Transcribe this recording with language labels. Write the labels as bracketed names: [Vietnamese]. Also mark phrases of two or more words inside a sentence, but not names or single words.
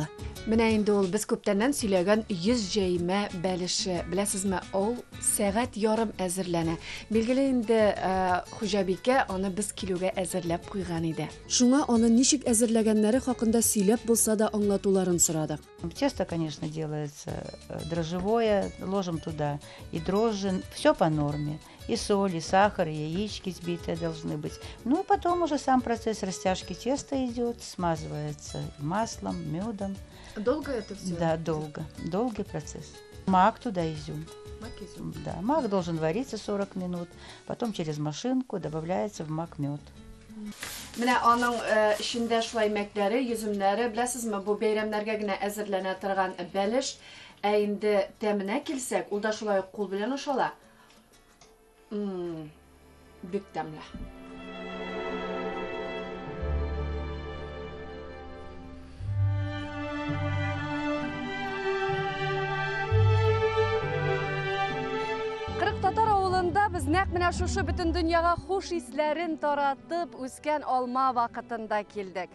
[Tatar] Менә инде ул без күптәннән сөйләгән 100 җәймә бәлеше. Беләсезме, ул сәгать ярым әзерләнә. Билгеле инде хуҗабикә аны без килүгә әзерләп куйган иде. Шуңа аны ничек әзерләгәннәре хакында сөйләп булса да аңлатуларын сорадык. [Russian] Тесто, конечно, делается дрожжевое, ложим туда и дрожжи, все по норме. И соль, и сахар, и яички сбитые должны быть. Ну, потом уже сам процесс растяжки теста идет, смазывается маслом, медом. Долго это все? Да, долго. Долгий процесс. Мак туда, изюм. Мак, изюм. Да, мак должен вариться 40 минут, потом через машинку добавляется в мак мед. [Tatar] Менә аның эчендә шулай мәкләре, йөземнәре, беләсезме, бу бәйрәмнәргә генә әзерләнә торган бәлеш, ә инде тәменә килсәк, ул да шулай кул белән ашала. Бик тәмле. Татар авылында без нәкъ менә шушы бөтен дөньяга хуш исләрен таратып үскән алма вакытында килдек.